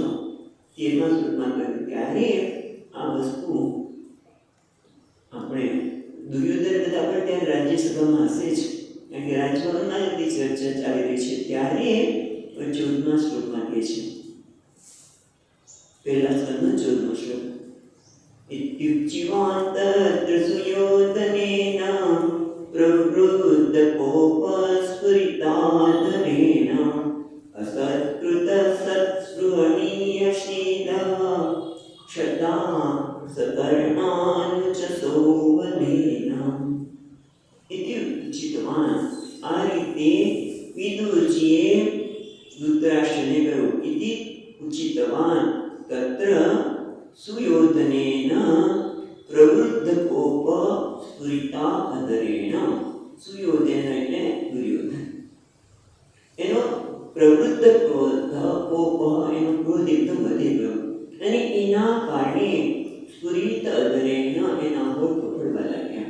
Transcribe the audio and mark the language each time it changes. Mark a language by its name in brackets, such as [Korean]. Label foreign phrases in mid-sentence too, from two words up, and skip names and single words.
[Gujarati] 13મા શ્લોકમાં કહ્યું ત્યારે આ વસ્તુ આપણે દુર્યોધન બધા પણ ત્યાં રાજ્યસભામાં હશે જ, કારણ કે રાજભવનમાં જ બધી ચર્ચા ચાલી રહી છે. ત્યારે 14મા શ્લોકમાં કહે છે, પહેલા સ્કંદનો 14મો શ્લોક, [Sanskrit] इत्युच्यवान्तत्र सुयोधनेन प्रवृद्ध कोपस्फुरिताधरेण असत्कृत सत्स्पृहणीयशीलः क्षता सकर्णानुच सौवनेन इति उचितवान्. [Gujarati] આ રીતે વિદુરજીએ ધૃતરાષ્ટ્રને કહ્યું, [Sanskrit] ઇતિ ઉચિતવાન તત્ર સુયોધનેન પ્રવૃદ્ધ કોપ સ્ફુરિતા અધરેણ. [Gujarati] સુયોધન એટલે દુર્યોધન, એનો પ્રવૃદ્ધ ક્રોધ કોપ, એનો ક્રોધ એકદમ વધી ગયો અને એના કારણે [Sanskrit] સ્ફુરિત અધરેણ, [Gujarati] એના હોઠ ફફડવા લાગ્યા.